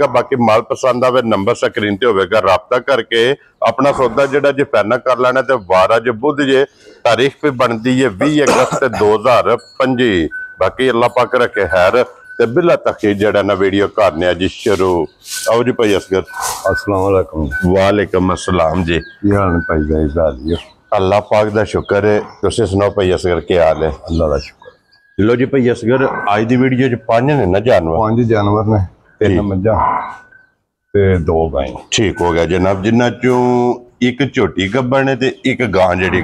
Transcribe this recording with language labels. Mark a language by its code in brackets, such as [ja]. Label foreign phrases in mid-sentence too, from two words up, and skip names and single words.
[pa] باقی مال پسند آوے نمبر سکرین تے ہووے گا، رابطہ کر کے اپنا سودا جہڑا جے فائنل کر لینا. تے وار اج بدھ جے تاریخ [ur] بھی بنتی ہے 20 اگست 2025. [pa] باقی اللہ پاک رکھے خیر تے بلا تاخیر جہڑا نا ویڈیو کرنے جی شروع. آؤ جی بھائی اصغر. [ar] السلام علیکم. وعلیکم السلام جی. [pa] کی حال ہے بھائی ظاہر? اللہ پاک دا شکر ہے. تسیں سناؤ بھائی اصغر [ur] کیا حال ہے? [pa] اللہ دا شکر. لو جی بھائی اصغر اج دی ویڈیو چ 5 نے نا جانور? 5 جانور نے، 3 مجھاں تے 2 گائے. [ur] ٹھیک ہو گیا جناب. [pa] جنہاں چوں اک جھوٹی گبھن ہے تے اک گاں جہڑی